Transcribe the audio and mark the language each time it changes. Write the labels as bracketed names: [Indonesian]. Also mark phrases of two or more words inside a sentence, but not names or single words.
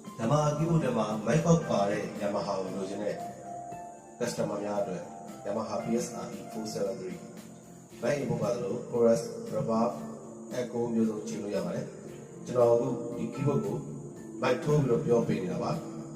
[Burmese] ဓမ္မအကိဘုဒ္ဓမှာမိုက်ပေါက်ပါတဲ့ Yamaha ကိုလိုချင်တဲ့ customer များအတွက် Yamaha PSRE 473 မိုက်ပေါက်ပါလို့ [English] chorus reverb echo [Burmese] မျိုးစုံချိန်လို့ရပါတယ်ကျွန်တော်အခုဒီ keyboard ကိုမိုက်ထိုးပြီးတော့ပြောပေးနေတာပါ